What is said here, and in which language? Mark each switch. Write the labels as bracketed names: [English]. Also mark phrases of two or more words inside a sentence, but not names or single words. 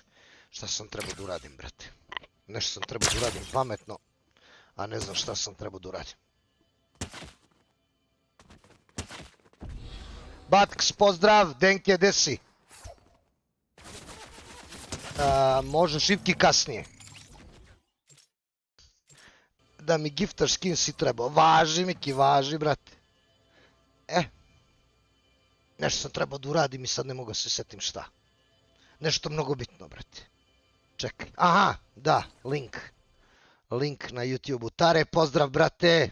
[Serbian] Šta sam trebao da uradim, brate? Nešto sam trebao da uradim pametno, a ne znam šta sam trebao da uradim. Batks, pozdrav, Denke, desi. Može šipki kasnije. Da mi giftaš skin si trebao. Važi, Miki, važi, brate. Nešto sam trebao da uradim i sad ne mogu se setim šta. Nešto mnogo bitno, brate. Čekaj. Aha, da, link. Link na YouTube-u. Tare, pozdrav, brate.